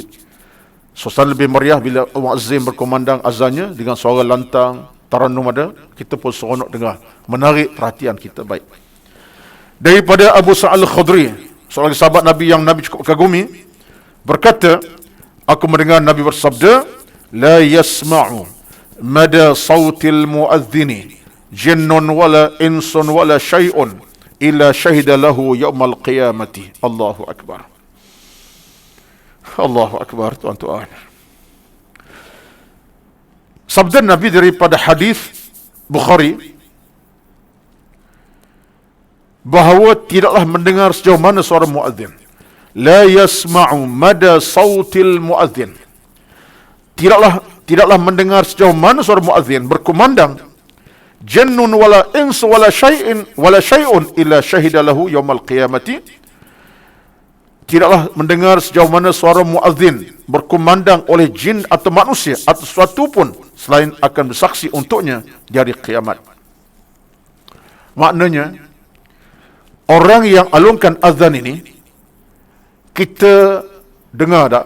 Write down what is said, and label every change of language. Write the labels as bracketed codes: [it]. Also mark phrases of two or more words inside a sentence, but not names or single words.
[ms] Suasana lebih meriah bila muazzin berkumandang azannya dengan suara lantang, tarannum ada, kita pun seronok dengar, menarik perhatian kita. Baik. Daripada Abu Sa'al Al-Khudri, seorang sahabat Nabi yang Nabi cukup kagumi, berkata, aku mendengar Nabi bersabda, [ar] لا يسمع مدى صوت المؤذن جن ولا إنس ولا شيء إلا شهد له يوم القيامة. الله أكبر. الله أكبر, [ms] tuan-tuan. Sabda Nabi daripada hadis Bukhari, bahawa tidaklah mendengar sejauh mana suara muazzin. [ar] لا يسمع مدى صوت المؤذن. [ms] Tidaklah mendengar sejauh mana suara muazzin berkumandang, [ar] جن ولا إنس ولا شيء إلا شهد له يوم القيامة. [ms] Tidaklah mendengar sejauh mana suara muazzin berkumandang oleh jin atau manusia atau sesuatu pun selain akan bersaksi untuknya di hari kiamat. Maknanya, orang yang alungkan azan ini, kita dengar tak?